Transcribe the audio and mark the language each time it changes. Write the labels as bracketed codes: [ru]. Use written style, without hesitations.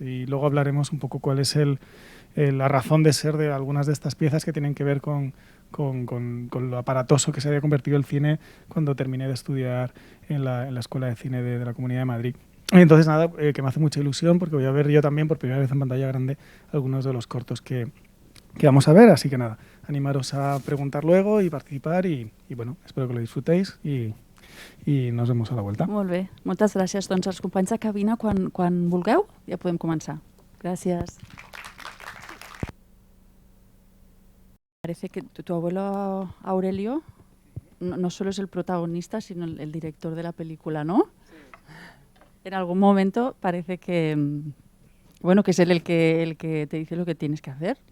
[es] Y luego hablaremos un poco cuál es la razón de ser de algunas de estas piezas, que tienen que ver con lo aparatoso que se había convertido el cine cuando terminé de estudiar en la Escuela de Cine de la Comunidad de Madrid. Y entonces nada, que me hace mucha ilusión, porque voy a ver yo también por primera vez en pantalla grande algunos de los cortos que vamos a ver. Así que nada, animaros a preguntar luego y participar, y bueno, espero que lo disfrutéis i nos vemos a la vuelta. [ca] Molt bé, moltes gràcies. Doncs els companys de cabina, quan vulgueu, ja podem començar. Gràcies. [es] Parece que tu abuelo Aurelio no solo es el protagonista, sino el director de la película, ¿no? Sí. En algún momento parece que, bueno, que es él el que te dice lo que tienes que hacer.